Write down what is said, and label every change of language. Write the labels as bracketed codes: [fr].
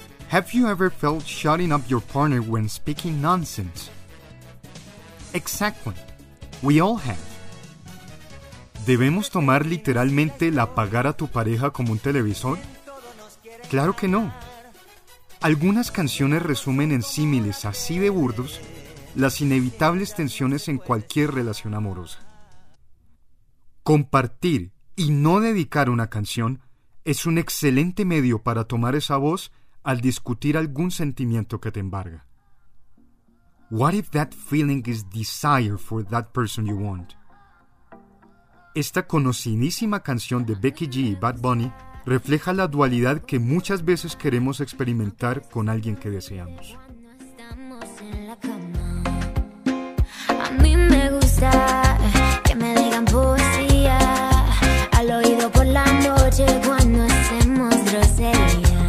[en] Have you ever felt shutting up your partner when speaking nonsense? Exactly. We all have. [es] ¿Debemos tomar literalmente el apagar a tu pareja como un televisor? Claro que no. Algunas canciones resumen en símiles así de burdos las inevitables tensiones en cualquier relación amorosa. Compartir y no dedicar una canción es un excelente medio para tomar esa voz al discutir algún sentimiento que te embarga. [en] What if that feeling is desire for that person you want? [es] Esta conocidísima canción de Becky G y Bad Bunny refleja la dualidad que muchas veces queremos experimentar con alguien que deseamos. A mí me gusta que me digan poesía al oído por la noche cuando hacemos groserías.